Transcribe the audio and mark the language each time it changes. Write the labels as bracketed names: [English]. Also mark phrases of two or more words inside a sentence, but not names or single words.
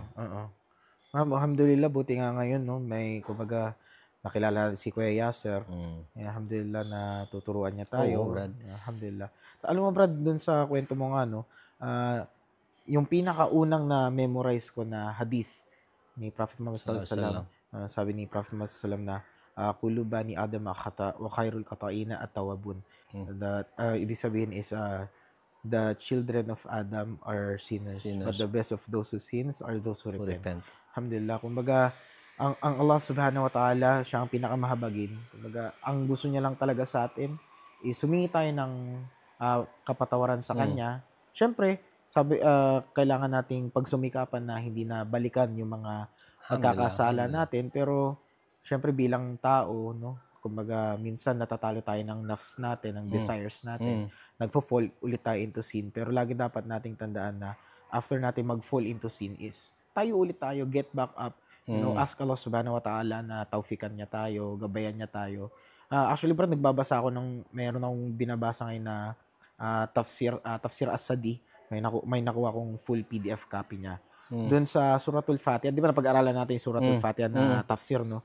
[Filipino] Alhamdulillah, buti nga ngayon, no? May, kumbaga, nakilala si Kuya Yasser. Alhamdulillah na tuturuan niya tayo. Oo, Brad. Alhamdulillah. Alam mo, Brad, dun sa kwento mo nga, yung pinakaunang na memorize ko na hadith ni Prophet Muhammad [Arabic] صلى الله عليه وسلم, [Filipino] sabi ni Prophet Muhammad [Arabic] صلى الله عليه وسلم na كل بني آدم خطاء وخير الخطائين التوابون. [English] That [Filipino] ibig sabihin [English] is the children of Adam are sinners, but the best of those who sins are those who repent. [Filipino] Alhamdulillah. Kumbaga, ang Allah [Arabic] سبحانه وتعالى, [Filipino] siya ang pinakamahabagin. Kumbaga, ang gusto niya lang talaga sa atin is humingi tayo ng kapatawaran sa Kanya. Siyempre, kailangan nating pagsumikapan na hindi na balikan yung mga pagkakasala natin. Pero, siyempre bilang tao, no, kumbaga minsan natatalo tayo ng nafs natin, ng desires natin. Nagfo-fall ulit tayo [English] into sin. [Filipino] Pero lagi dapat nating tandaan na after natin mag-fall [English] into sin [Filipino] is tayo, [English] get back up. You know, ask [Filipino] Allah [Arabic] سبحانه وتعالى [Filipino] na tawfikan niya tayo, gabayan niya tayo. Actually, bro, nagbabasa ako meron akong binabasa ngayon na Tafsir As-Sadi. May nakuha akong [English] full PDF copy [Filipino] niya. Doon sa Suratul Fatiha, di ba napag-aralan natin yung Suratul Fatiha na tafsir, no?